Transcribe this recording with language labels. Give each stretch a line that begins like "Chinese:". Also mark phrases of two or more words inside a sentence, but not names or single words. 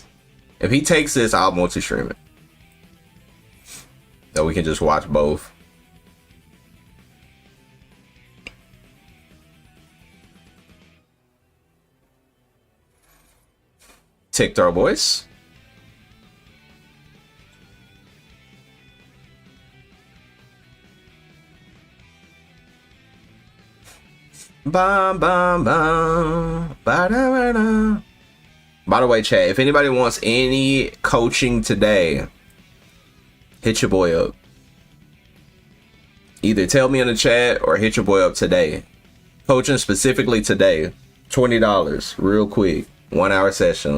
English: If he takes this, I'll multi-stream it. So we can just watch both. Tick throw, boys. Bam, bam, bam. Ba-da-ba-da. By the way, chat, if anybody wants any coaching today, hit your boy up. Either tell me in the chat or hit your boy up today. Coaching specifically today, $20, real quick, 1 hour session.